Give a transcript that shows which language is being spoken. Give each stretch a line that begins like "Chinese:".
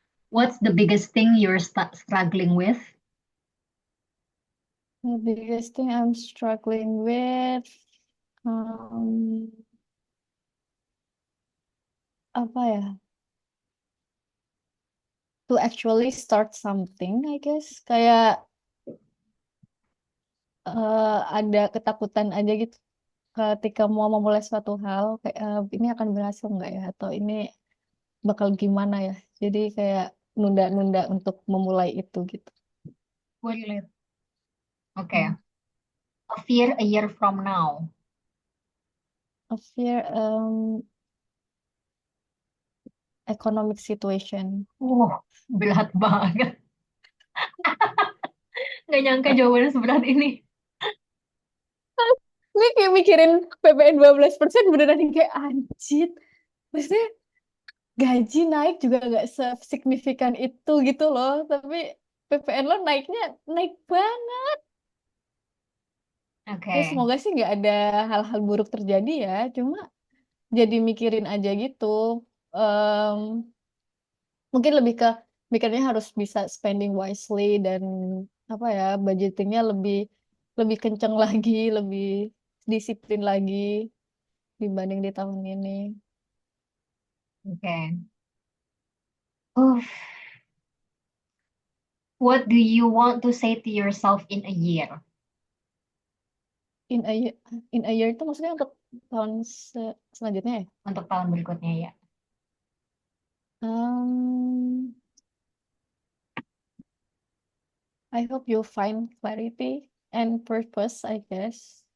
English: What's the biggest thing you're struggling with? The biggest thing I'm struggling with, um,
Indonesian: apa ya?
English: To actually start something, I guess.
Indonesian: Kayak ada ketakutan aja gitu ketika mau memulai suatu hal, kayak ini akan berhasil nggak ya? Atau ini bakal gimana ya? Jadi kayak nunda-nunda untuk memulai itu gitu. Boleh. Okay. Hmm.
English: A fear a year from now. A fear, economic situation.
Indonesian: Berat banget. Nggak nyangka jawabannya seberat ini. Gue kayak mikirin PPN 12% beneran yang kayak anjir. Maksudnya gaji naik juga nggak sesignifikan itu gitu loh. Tapi PPN lo naiknya naik banget. Ya Oke. semoga sih nggak ada hal-hal buruk terjadi ya. Cuma jadi mikirin aja gitu. Em, Mungkin lebih ke mikirnya harus bisa
English: spending wisely
Indonesian: dan apa ya budgetingnya lebih lebih kenceng lagi, lebih disiplin lagi dibanding di tahun ini. Oke.
English: Uh, what do you want to say to yourself in a year? In a year, in a year
Indonesian: itu maksudnya untuk tahun selanjutnya ya? Untuk tahun berikutnya ya.
English: Um, I hope you find clarity and purpose, I guess.